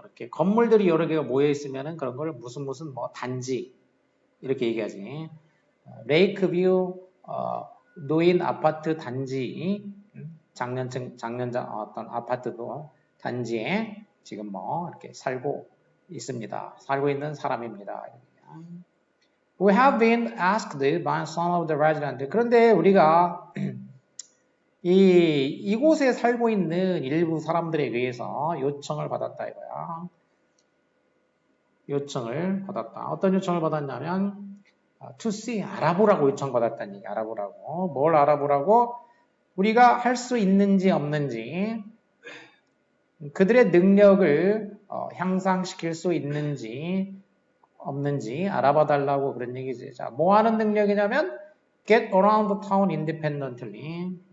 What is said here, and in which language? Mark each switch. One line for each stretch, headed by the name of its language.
Korean: 이렇게 건물들이 여러 개가 모여 있으면은 그런 걸 무슨 뭐 단지 이렇게 얘기하지. 레이크뷰 노인 아파트 단지 장년자 어떤 아파트도 단지에 지금 뭐 이렇게 살고 있습니다. 살고 있는 사람입니다.
English: We have been asked by some of the residents.
Korean: 그런데 우리가 이곳에 살고 있는 일부 사람들에 의해서 요청을 받았다 이거야. 요청을 받았다. 어떤 요청을 받았냐면 to see, 알아보라고 요청받았다는 얘기, 알아보라고. 뭘 알아보라고? 우리가 할 수 있는지 없는지, 그들의 능력을 향상시킬 수 있는지 없는지 알아봐달라고 그런 얘기지. 자, 뭐 하는 능력이냐면
English: get around the town independently.